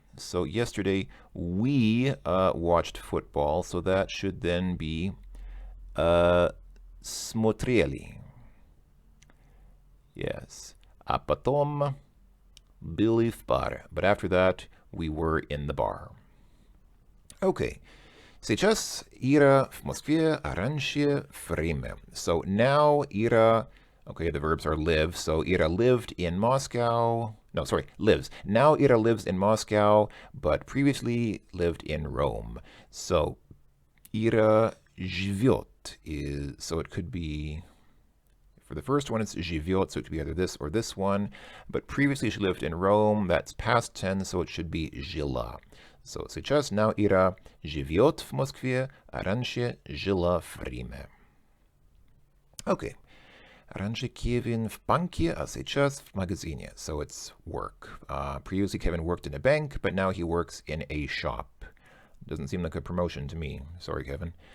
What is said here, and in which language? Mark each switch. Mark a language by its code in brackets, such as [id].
[en] So yesterday we watched football, so that should then be смотрели. [ru] Yes. А потом были в баре. [en] But after that, we were in the bar. Okay. [ru] Сейчас Ира в Москве, а раньше время. [en] So now Ira, okay, the verbs are live. So Ira lived in Moscow. No, sorry, lives. Now Ira lives in Moscow, but previously lived in Rome. So Ира живет is, so it could be, for the first one it's живет, so it could be either this or this one. But previously she lived in Rome. That's past tense, so it should be жила. [ru] So сейчас now Ира живет в Москве, а раньше жила в Риме. [en] Okay. [ru] Раньше Kevin в банке, а сейчас в магазине. [en] So it's work. Previously Kevin worked in a bank, but now he works in a shop. Doesn't seem like a promotion to me. Sorry, Kevin.